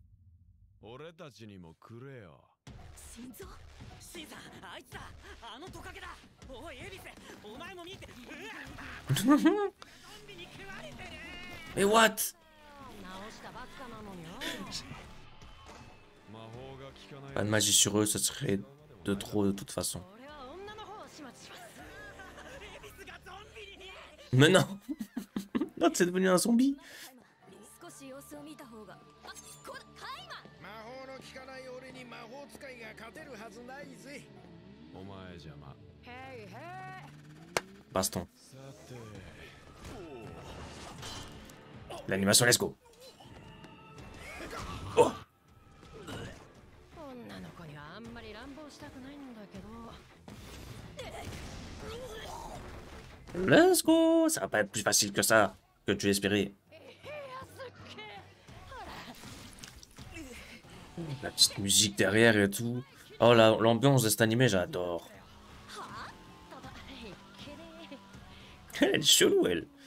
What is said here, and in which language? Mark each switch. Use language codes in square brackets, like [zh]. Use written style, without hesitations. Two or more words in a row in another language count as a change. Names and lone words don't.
[fr] Mais what? Pas de magie sur eux, ce serait de trop de toute façon. Mais non. Non, c'est devenu un zombie. [ja] 少し様子を見た方が。あ、こら、カイマン。魔法の効かない俺に魔法使いが勝てるはずないぜ。お前邪魔。へいへい。 [fr] Baston. [ja] さて。 [fr] L'animation, [en] let's go. Oh. [ja] 女の子にはあんまり乱暴したくないんだけど。 [en] Let's go. [fr] Ça va pas être plus facile que ça, que tu espérais. La petite musique derrière et tout. Oh, l'ambiance de cet animé, j'adore. Elle est chelou, elle.